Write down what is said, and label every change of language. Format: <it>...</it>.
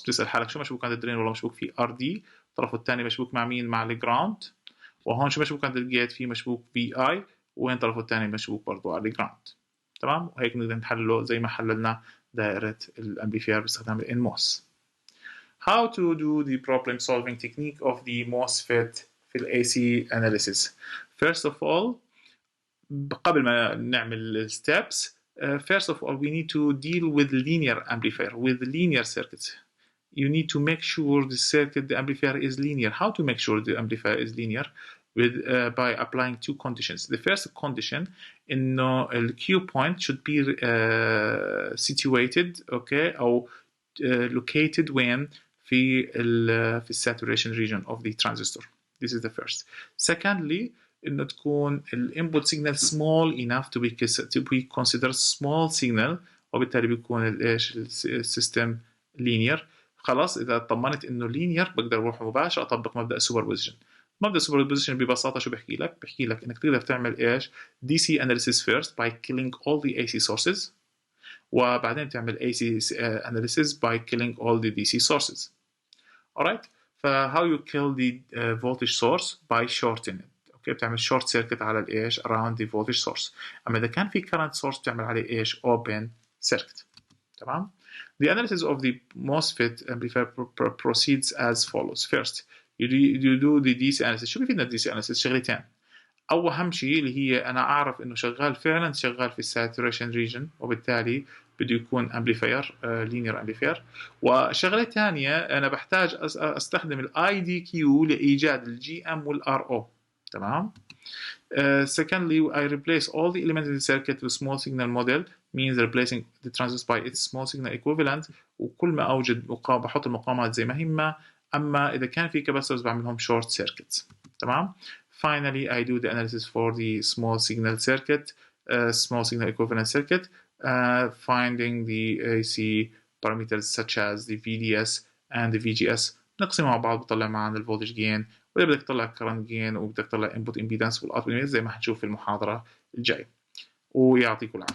<ar>بتسأل حالك شو مشبوك عند الدرين؟ والله مشبوك في ار دي. الطرف الثاني مشبوك مع مين؟ مع الجراوند. وهون شو مشبوك عند الجيت؟ في مشبوك في اي، وين طرفه الثاني مشبوك برضه على الجراوند. تمام. وهيك نقدر نحلله زي ما حللنا دائرة الامبليفير باستخدام الانموس.</ar> <en>How to do the problem solving technique of the MOSFET</en> <ar>في ال</ar> <en>AC analysis. First of all,</en> <ar>قبل ما نعمل</ar> <en>steps, first of all we need to deal with linear amplifier, with linear circuits. You need to make sure the circuit, the amplifier is linear. How to make sure the amplifier is linear? By applying two conditions. The first condition</en> <ar>إنه</ar> <en>the Q point should be situated, okay,</en> <ar>أو</ar> <en>located when</en> <ar>في</ar> <en>saturation region of the transistor. This is the first. Secondly,</en> <ar>إنه تكون</ar> <en>input signal small enough to be considered small signal،</en> <ar>وبالتالي بيكون الايش السيستم</ar> <en>linear.</en> <ar>خلاص إذا طمنت إنه linear بقدر أروح مباشرة أطبق مبدأ السوبربوزيشن. مبدأ السوبربوزيشن ببساطة شو بحكي لك؟ بحكي لك إنك تقدر تعمل إيش</ar> <en>DC analysis first by killing all the AC sources،</en> <ar>وبعدين تعمل</ar> <en>AC analysis by killing all the DC sources. alright. how you kill the voltage source? by shorting it.</en> <ar>اوكي، بتعمل</ar> <en>short circuit</en> <ar>على الايش</ar> <en>around the voltage source.</en> <ar>اما اذا كان في current source بتعمل عليه ايش</ar> <en>open circuit.</en> <ar>تمام.</ar> <en>The analysis of the MOSFET amplifier proceeds as follows. First, you do the DC analysis.</en> <ar>شو بيفيدنا DC analysis؟ شغلتين. أهم شيء اللي هي أنا أعرف إنه شغال فعلا شغال في الساتوريشن ريجن، وبالتالي بده يكون امبليفاير لينير امبليفاير. وشغله ثانيه انا بحتاج استخدم الاي دي كيو لايجاد الجي ام والار او. تمام.</ar> <en>Secondly, I replace all the elements in the circuit with small signal model, means replacing the transistor by its small signal equivalent.</en> <ar>وكل ما اوجد بحط المقاومات زي ما هي، اما اذا كان في كاباسيتورز بعملهم</ar> <en>short circuits.</en> <ar>تمام.</ar> <en>Finally, I do the analysis for the small signal circuit, small signal equivalent circuit, finding the AC parameters such as the VDS and the VGS.</en> <ar>نقسمهم مع بعض بطلع معنا الفولتج جين، وإذا بدك تطلع current جين وبدك تطلع input impedance والاوتبوت زي ما حنشوف في المحاضرة الجاية. ويعطيكم العافية.</ar>